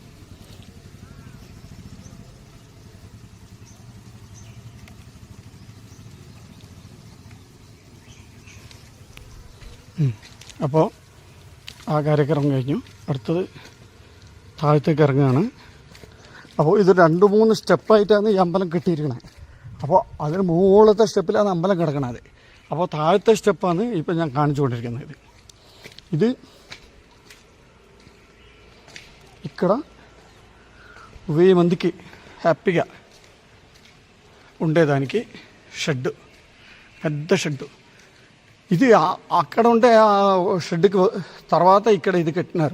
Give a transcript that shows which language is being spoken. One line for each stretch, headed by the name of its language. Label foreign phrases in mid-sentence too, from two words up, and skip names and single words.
Malayalam: അപ്പോൾ ആ കാര്യക്രമം കഴിഞ്ഞു. അടുത്തത് താഴത്തേക്ക് ഇറങ്ങുകയാണ്. അപ്പോൾ ഇത് 2-3 സ്റ്റെപ്പായിട്ടാണ് ഈ അമ്പലം കെട്ടിയിരിക്കണത്. അപ്പോൾ അതിന് മുകളിലത്തെ സ്റ്റെപ്പിലാണ് അമ്പലം കിടക്കണത്. അപ്പോൾ താഴത്തെ സ്റ്റെപ്പാണ് ഇപ്പം ഞാൻ കാണിച്ചു കൊണ്ടിരിക്കുന്നത്.
Telugu: ఇది ఇక్కడ 1000 మందికి హ్యాపీగా ఉండేదానికి షెడ్, పెద్ద షెడ్. ఇది అక్కడ ఉంటే ఆ షెడ్కి తర్వాత ఇక్కడ ఇది కట్టినారు.